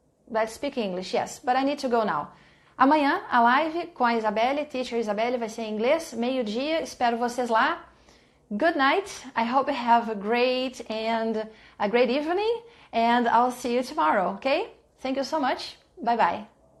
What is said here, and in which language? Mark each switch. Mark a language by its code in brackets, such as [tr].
[en] Let's speak English, yes, but I need to go now. [pt] Amanhã, a live com a Isabelle, Teacher Isabelle, vai ser em inglês, meio-dia, espero vocês lá. [en] Good night, I hope you have a great evening, and I'll see you tomorrow, okay? Thank you so much, bye bye.